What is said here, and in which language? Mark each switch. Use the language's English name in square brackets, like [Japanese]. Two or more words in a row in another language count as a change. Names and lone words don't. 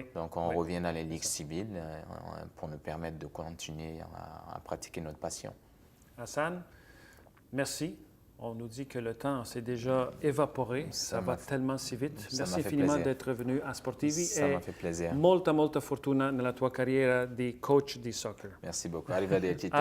[French] Donc on revient dans les ligues civiles pour nous permettre de continuer à pratiquer notre passion. Hassan, merci. On nous dit que le temps s'est déjà évaporé, ça va tellement si vite. Merci infiniment d'être venu [Italian] a Sportivi. [French] Ça m'a fait plaisir. [Italian] Molta fortuna nella tua carriera di coach di soccer. [French] Merci beaucoup. [Italian] Arrivederci tutti.